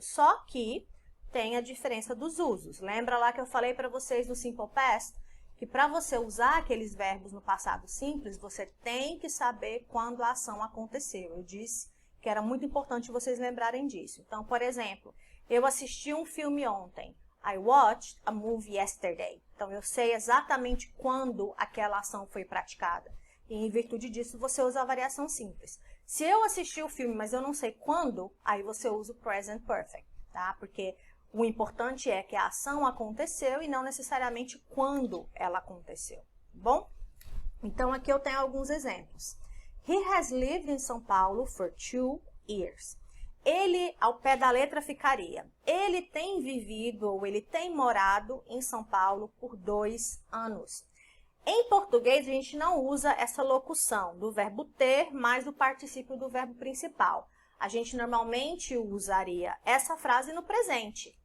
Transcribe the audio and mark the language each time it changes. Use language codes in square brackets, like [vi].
[pt] Só que tem a diferença dos usos. Lembra lá que eu falei para vocês no Simple Past? Que para você usar aqueles verbos no passado simples, você tem que saber quando a ação aconteceu. Eu disse que era muito importante vocês lembrarem disso. Então, por exemplo, eu assisti um filme ontem. [en] I watched a movie yesterday. [pt] Então, eu sei exatamente quando aquela ação foi praticada. E, em virtude disso, você usa a variação simples. Se eu assisti o filme, mas eu não sei quando, aí você usa o present perfect, tá? Porque o importante é que a ação aconteceu e não necessariamente quando ela aconteceu, tá bom? Então, aqui eu tenho alguns exemplos. [en] He has lived in São Paulo for 2 years. [pt] Ele, ao pé da letra, ficaria. Ele tem vivido ou ele tem morado em São Paulo por 2 anos. Em português, a gente não usa essa locução do verbo ter mais o particípio do verbo principal. A gente normalmente usaria essa frase no presente.